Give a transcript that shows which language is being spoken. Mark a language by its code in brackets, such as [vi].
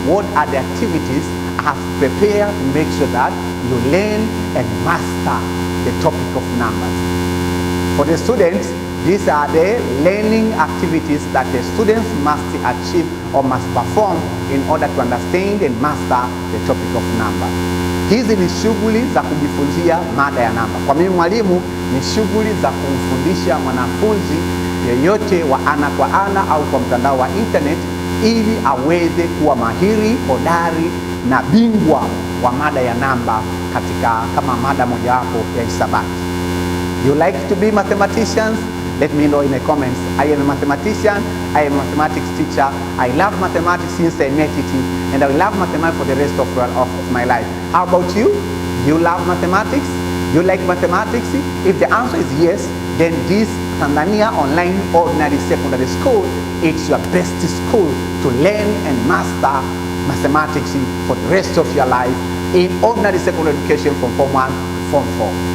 [en] What are the activities I have prepared to make sure that you learn and master the topic of numbers? For the students, These are the learning activities that the students must achieve or must perform in order to understand and master the topic of number. [sw] Hizi ni shughuli za kujifunzia mada ya namba. Kwa mimi mwalimu, ni shughuli za kumfundisha mwanafunzi yeyote wa ana kwa ana au kwa mtandao wa internet ili aweze kuwa mahiri, hodari na bingwa wa mada ya namba kama mada mojawapo ya hisabati. [en] You like to be mathematicians? Let me know in the comments. I am a mathematician, I am a mathematics teacher. I love mathematics since I met it, and I will love mathematics for the rest of my life. How about you? You love mathematics? You like mathematics? If the answer is yes, then this Tanzania Online Ordinary Secondary School, it's your best school to learn and master mathematics for the rest of your life in ordinary secondary education from Form 1 to Form 4.